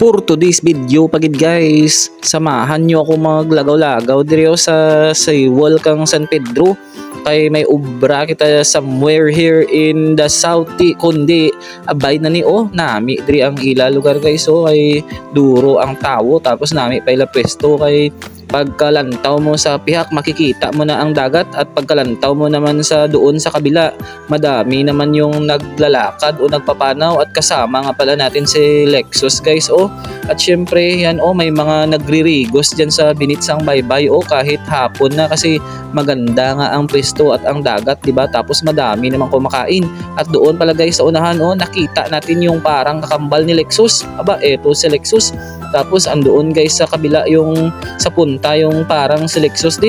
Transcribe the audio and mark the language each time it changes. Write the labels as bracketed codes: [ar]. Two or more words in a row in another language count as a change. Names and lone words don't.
[en] For today's video [hil] pagid guys, [tl] samahan nyo ako [hil] maglagaw-lagaw diri sa wall kang San Pedro. Kay may ubra kita [en] somewhere here in the south [hil] kundi abay na ni nami diri ang ila lugar guys. So ay duro ang tawo tapos nami paila pwesto kay pagkalantaw mo sa pihak [tl] makikita mo na ang dagat at [hil] pagkalantaw mo naman sa [tl] doon sa kabila madami naman yung naglalakad o nagpapanaw at kasama nga pala natin si Lexus guys at syempre yan may mga nagririgos dyan sa Binitsang Baybay kahit hapon na kasi maganda nga ang pwesto at ang dagat diba tapos madami naman kumakain at doon pala guys sa unahan nakita natin yung parang kakambal ni Lexus eto si Lexus tapos andoon guys sa kabila yung sa punta yung parang si Lexus din.